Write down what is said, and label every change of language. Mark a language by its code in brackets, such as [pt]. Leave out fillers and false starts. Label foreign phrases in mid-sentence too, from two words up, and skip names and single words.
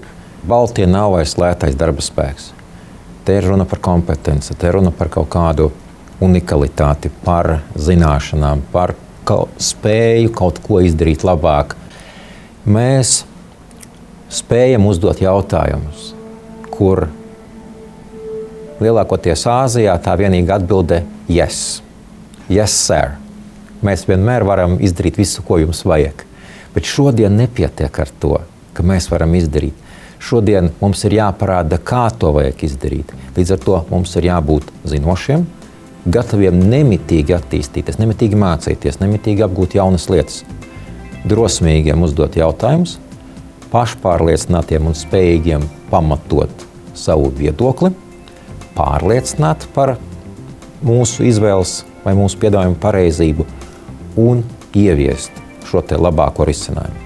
[lv] Baltija nav vairs lētais darba spēks. Te ir runa par kompetenci, te ir runa par kaut kādu unikalitāti, par zināšanām, par spēju kaut ko izdarīt labāk. Mēs spējam uzdot jautājumus, kur lielākoties Āzijā tā vienīga atbilde yes. [en] Yes, sir. [lv] Mēs vienmēr varam izdarīt visu, ko jums vajag. Bet šodien nepietiek ar to, ka mēs varam izdarīt. Šodien mums ir jāparāda, kā to vajag izdarīt. Līdz ar to mums ir jābūt zinošiem, gataviem nemitīgi attīstīties, nemitīgi mācīties, nemitīgi apgūt jaunas lietas, drosmīgiem uzdot jautājumus, pašpārliecinātiem un spējīgiem pamatot savu viedokli, pārliecināt par mūsu izvēles vai mūsu piedāvājumu pareizību un ieviest šo te labāko risinājumu.